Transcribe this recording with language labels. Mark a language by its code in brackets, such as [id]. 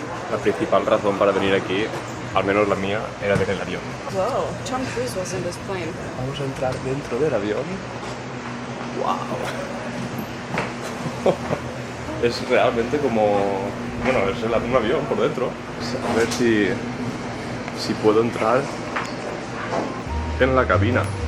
[es] La principal razón para venir aquí, al menos la mía, era ver el avión. [en] Whoa, Tom Cruise was in this plane. [es] Vamos a entrar dentro del avión. ¡Wow! Es realmente como... Bueno, es un avión por dentro. A ver si puedo entrar en la cabina.